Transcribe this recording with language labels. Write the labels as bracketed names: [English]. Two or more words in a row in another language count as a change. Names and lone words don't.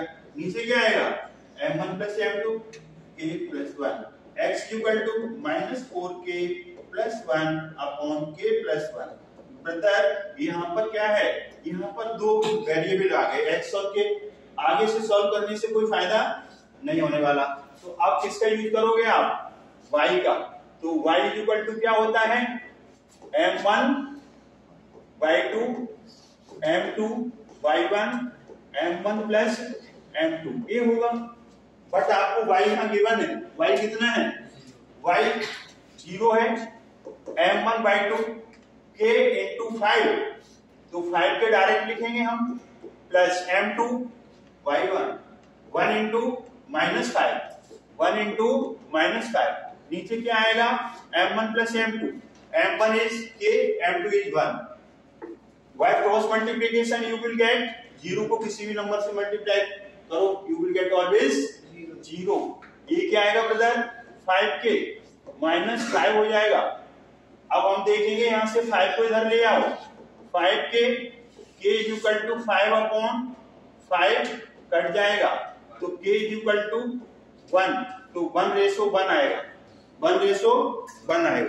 [Hindi] नीचे क्या आएगा, m1 प्लस m2 k प्लस 1, x [English] equal to [Hindi] -4k प्लस 1 अपॉन k प्लस 1। ब्रदर यहाँ पर क्या है, यहाँ पर दो वेरिएबल आ गए, x और k, आगे से सॉल्व करने से कोई फायदा नहीं होने वाला। तो अब किसका यूज करोगे आप, y का। तो y [English] equal to [Hindi] क्या होता है, m1 y2 m2 y1 m1 प्लस m2, ये होगा। बट आपको y यहाँ गिवन है, y कितना है, y 0 है, m1 by2 k into 5, तो 5 के डायरेक्ट लिखेंगे हम, प्लस m2 y1 1 into -5, 1 into -5, नीचे क्या आएगा, m1 प्लस m2, m1 is k, m2 is 1, [English] by cross multiplication you will get, [Hindi] 0 को किसी भी नंबर से मल्टीप्लाई करो, [English] you will get always [Hindi] 0। ये क्या आएगा ब्रदर, 5k -5 हो जाएगा। अब हम देखेंगे यहां से 5 को इधर ले आओ, 5k k [English] equal to [Hindi] 5 अपॉन 5 कट जाएगा, तो k [English] equal to [Hindi] 1, तो 1:1 आएगा, 1:1 आएगा।